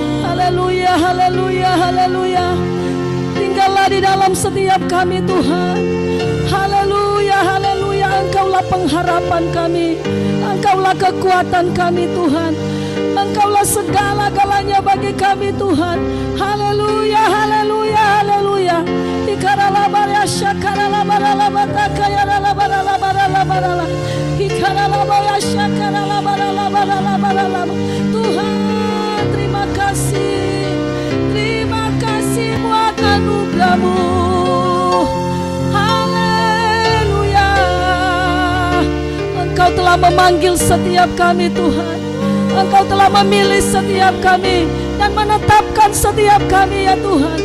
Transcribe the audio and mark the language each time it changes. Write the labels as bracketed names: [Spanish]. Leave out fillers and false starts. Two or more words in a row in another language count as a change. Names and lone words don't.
[Indonesian] Haleluya, haleluya, haleluya. Tinggallah di dalam dalam setiap kami Tuhan. Haleluya, haleluya. Engkaulah pengharapan kami, Engkaulah kekuatan kami Tuhan, Engkaulah segala-galanya bagi kami Tuhan. Haleluya, haleluya, haleluya. Ikaralabarya shakaralabaralabatakayaralabaralabaralabarala. Ikaralabarya shakaralabaralabaralabarala. Tuhan, terima kasih buat anugerah-Mu. Haleluya. Engkau telah memanggil setiap kami Tuhan, Engkau telah memilih setiap kami dan menetapkan setiap kami ya Tuhan.